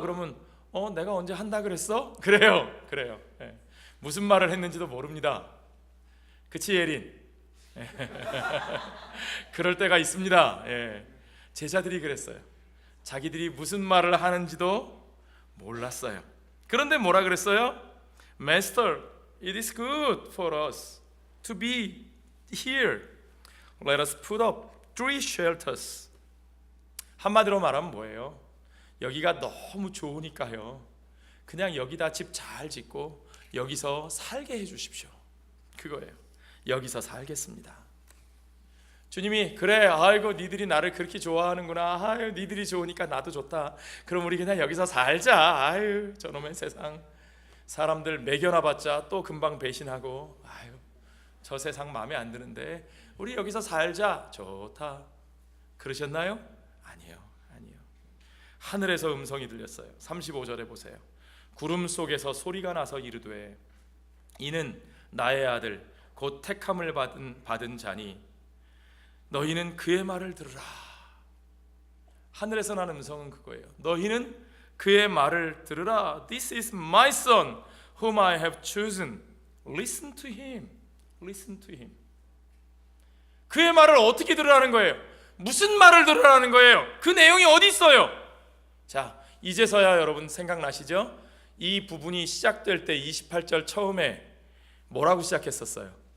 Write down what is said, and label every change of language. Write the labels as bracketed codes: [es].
[ko] 그러면 내가 언제 한다 그랬어? 그래요. 무슨 말을 했는지도 모릅니다. 그치 예린? 그럴 때가 있습니다. 제자들이 그랬어요. 자기들이 무슨 말을 하는지도 몰랐어요. 그런데 뭐라 그랬어요? [en] Master, it is good for us to be here. Let us put up 3 shelters. [ko] 한마디로 말하면 뭐예요? 여기가 너무 좋으니까요, 그냥 여기다 집 잘 짓고 여기서 살게 해주십시오. 그거예요. 여기서 살겠습니다. 주님이 그래, 아이고 니들이 나를 그렇게 좋아하는구나, 아유 니들이 좋으니까 나도 좋다, 그럼 우리 그냥 여기서 살자. 아유 저놈의 세상 사람들 매겨놔봤자 또 금방 배신하고, 아유 저 세상 마음에 안 드는데 우리 여기서 살자. 좋다. 그러셨나요? 아니요. 하늘에서 음성이 들렸어요. 35절에 보세요. 구름 속에서 소리가 나서 이르되 이는 나의 아들 곧 택함을 받은 자니 너희는 그의 말을 들으라. 하늘에서 나는 음성은 그거예요. 너희는 그의 말을 들으라. [en] This is my son whom I have chosen. Listen to him. Listen to him. [ko] 그의 말을 어떻게 들으라는 거예요? 무슨 말을 들으라는 거예요? 그 내용이 어디 있어요? 자, 이제서야 여러분 생각나시죠? 이 부분이 시작될 때 28절 처음에 뭐라고 시작했었어요?